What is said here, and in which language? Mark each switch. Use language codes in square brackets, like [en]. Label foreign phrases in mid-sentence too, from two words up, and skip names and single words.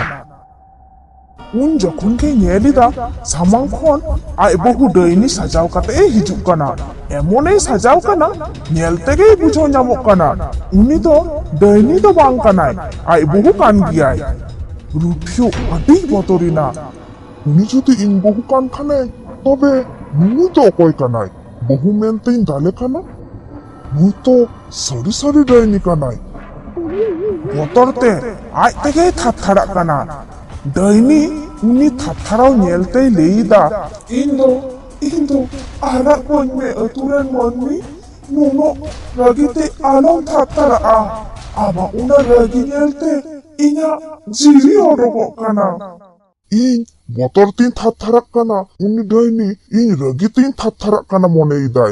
[sat] ᱩᱱ ᱡᱚᱠᱷᱚᱱ ᱜᱮ ᱧᱮᱞᱮᱫᱟ ᱥᱟᱢᱟᱝ ᱠᱷᱚᱱ ᱟᱡ ᱵᱟᱹᱦᱩ ᱰᱟᱹᱭᱱᱤ ᱥᱟᱡᱟᱣ ᱠᱟᱛᱮ ᱮ ᱦᱤᱡᱩᱜ ᱠᱟᱱᱟ। ᱮᱢᱚᱱᱮ ᱥᱟᱡᱟᱣ ᱠᱟᱱᱟ, ᱧᱮᱞ ᱛᱮᱜᱮᱭ ᱵᱩᱡᱷᱟᱹᱣ ᱧᱟᱢᱚᱜ ᱠᱟᱱᱟ ᱩᱱᱤ ᱫᱚ ᱰᱟᱹᱭᱱᱤ ᱫᱚ ᱵᱟᱝ ᱠᱟᱱᱟᱭ, ᱟᱡ ᱵᱟᱹᱦᱩ ᱠᱟᱱ ᱜᱮᱭᱟᱭ। ᱨᱩᱴᱷᱤᱭᱟᱹ ᱟᱹᱰᱤᱭ ᱵᱚᱛᱚᱨᱮᱱᱟ। উনি যদি ইন বহু কান খানে, তবে নুই তো অকয় কানাই, বহু মেনতেইন দালে কানা, নুই তো সারি সারি ডাইনি কানাই। বতরতে আজ থেকেই থারথারাগ কানা। ডাইনি উনি থারথারাও ᱧᱮᱞᱛᱮᱭ ᱞᱟᱹᱭᱫᱟ, ᱤᱧ ᱫᱚ ᱟᱲᱟᱜ ᱠᱟᱹᱧ ᱢᱮ ᱟᱹᱛᱩᱨᱮᱱ ᱢᱟᱹᱱᱢᱤ, ᱱᱩᱱᱟᱹᱜ ᱨᱟᱹᱜᱤᱛᱮ ᱟᱞᱚᱢ ᱛᱷᱟᱨᱛᱷᱟᱨᱟᱜᱼᱟ। ᱟᱢᱟᱜ ᱚᱱᱟ ᱨᱟᱹᱜᱤ ᱧᱮᱞᱛᱮ ᱤᱧᱟᱹᱜ ᱡᱤᱣᱤ ᱚᱰᱚᱠᱚᱜ ᱠᱟᱱᱟ। ᱤᱧ ᱵᱚᱛᱚᱨ ᱛᱤᱧ ᱛᱷᱟᱨᱛᱷᱟᱨᱟᱜ ᱠᱟᱱᱟ, ᱩᱱᱤ ᱰᱟᱹᱭᱱᱤ ᱤᱧ ᱨᱟᱹᱜᱤ ᱛᱤᱧ ᱛᱷᱟᱨᱛᱷᱟᱨᱟᱜ ᱠᱟᱱᱟ ᱢᱚᱱᱮᱭᱮᱫᱟᱭ।